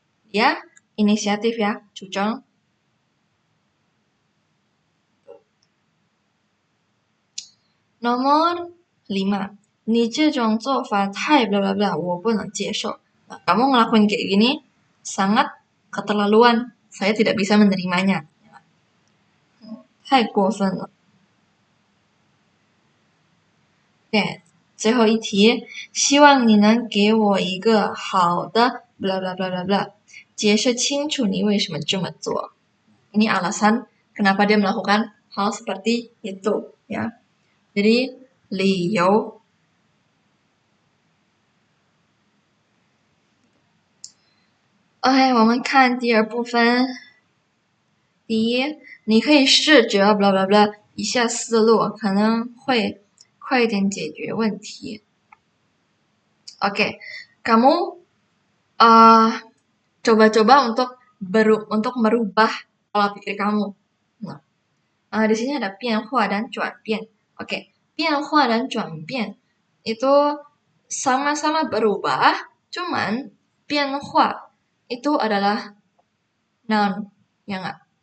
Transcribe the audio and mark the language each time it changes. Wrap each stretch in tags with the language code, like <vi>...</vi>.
<id>Dia inisiatif ya, 主张.</id> <zh>Nomor 5, 你这种做法太 bla bla bla, 我不能接受.</zh> <id>Nah, kamu ngelakuin kayak gini sangat keterlaluan, saya tidak bisa menerimanya.</id> <zh>太过分了. Oke, 最后一题，希望你能给我一个好的 bla bla bla bla bla, 解释清楚你为什么这么做.</zh> <id>Ini alasan kenapa dia melakukan hal seperti itu ya. Jadi 理由.</id> <zh>OK, 我们看第二部分。第一，你可以试着 bla bla bla 一下思路，可能会快一点解决问题.</zh> <id>Oke, kamu coba-coba untuk merubah pola pikir kamu. Nah, di sini ada 变化 dan 转变. Oke, 变化 dan 转变 itu sama-sama berubah, cuman 变化 itu adalah noun, ya nggak?</id>